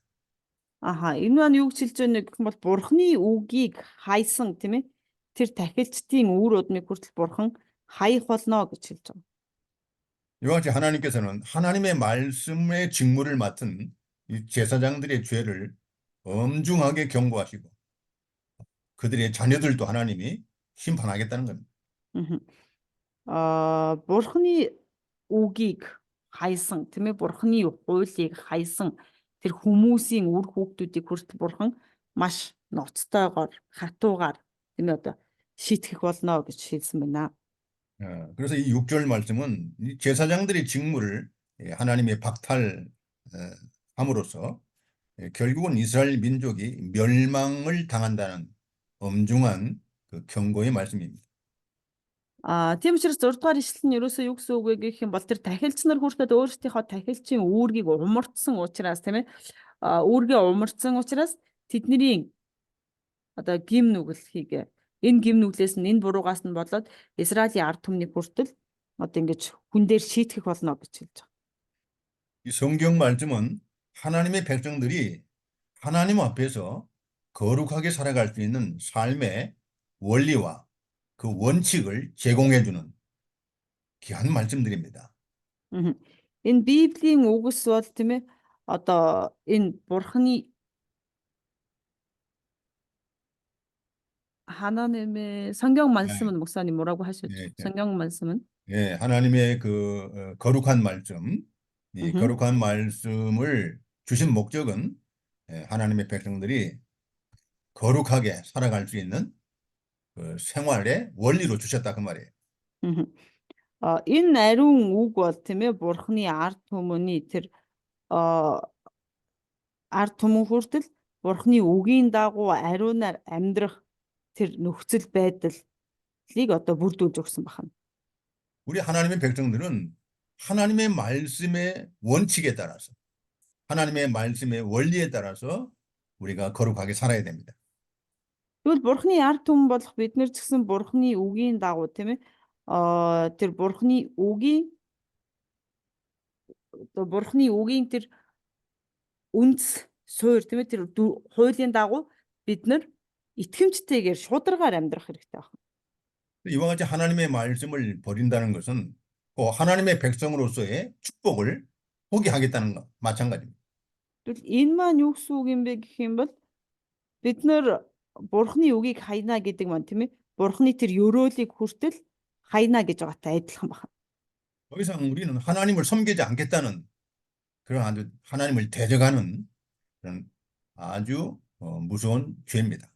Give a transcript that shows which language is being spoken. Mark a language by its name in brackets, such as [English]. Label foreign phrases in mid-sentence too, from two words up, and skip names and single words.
[Mongolian] Аха, энэ маань юу гэж хэлж байна гэх юм бол бурхны үгийг хайсан тийм ээ. Тэр тахилчдын үр өдмийг хүртэл бурхан хаях болно гэж хэлж байгаа. [Korean] 이와 같이 하나님께서는 하나님의 말씀의 직무를 맡은 이 제사장들의 죄를 엄중하게 경고하시고 그들의 자녀들도 하나님이 심판하겠다는 겁니다. [Mongolian] Бурхны үгийг хайсан тийм ээ. Бурхны хуулийг хайсан тэр хүмүүсийн үр хүүхдүүдийг хүртэл бурхан маш ноцтойгоор, хатуугаар тийм ээ одоо шийтгэх болно гэж хэлсэн байна. [Korean] 그래서 이 6절 말씀은 이 제사장들의 직무를 하나님의 박탈함으로써 결국은 이스라엘 민족이 멸망을 당한다는 엄중한 그 경고의 말씀입니다. [Mongolian] Тийм учраас 6 дугаар ишлэл нь ерөөсөө юу гэсэн үг вэ гэх юм бол тэр тахилч нар хүртэл өөрсдийнхөө тахилчийн үүргийг умартсан учраас тийм ээ. Үүргээ умартсан учраас тэдний одоо гим нүглхийг энэ гим нүглээс нь энэ буруугаас нь болоод Израилийн ард түмний хүртэл одоо ингэж хүн дээр шийтгэх болно гэж хэлж байгаа. [Korean] 이 성경 말씀은 하나님의 백성들이 하나님 앞에서 거룩하게 살아갈 수 있는 삶의 원리와 그 원칙을 제공해주는 귀한 말씀들입니다. [Mongolian] Энэ Библийн үгс бол тийм ээ одоо энэ бурхны [Korean] 하나님의 성경 말씀은 목사님 뭐라고 하셨죠? 네. 성경 말씀은 예, 하나님의 그 거룩한 말씀, 이 거룩한 말씀을 주신 목적은 하나님의 백성들이 거룩하게 살아갈 수 있는 그 생활의 원리로 주셨다 그 말이에요. [Mongolian] Энэ ариун үг бол тийм ээ бурхны ард түмний тэр ард түмэн хүртэл бурхны үгийн дагуу ариунаар амьдрах тэр нөхцөл байдлыг одоо бүрдүүлж өгсөн байна. [Korean] 우리 하나님의 백성들은 하나님의 말씀의 원칙에 따라서 하나님의 말씀의 원리에 따라서 우리가 거룩하게 살아야 됩니다. [Mongolian] Тэгвэл бурхны ард түмэн болох бид нар ч гэсэн бурхны үгийн дагуу тийм ээ тэр бурхны үгийн тэр үндэс суур тийм ээ тэр хуулийн дагуу бид нар итгэмжтэйгээр шударгаар амьдрах хэрэгтэй байна. [Korean] 이와 같이 하나님의 말씀을 버린다는 것은 또 하나님의 백성으로서의 축복을 포기하겠다는 것 마찬가지입니다. [Mongolian] Тэгвэл энэ маань юу гэсэн үг юм бэ гэх юм бол бид нар бурхны үгийг хайна гэдэг маань тийм ээ бурхны тэр ёроолыг хүртэл хайна гэж байгаатай адилхан байна. [Korean] 더 이상 우리는 하나님을 섬기지 않겠다는 그런 아주 하나님을 대적하는 그런 아주 무서운 죄입니다.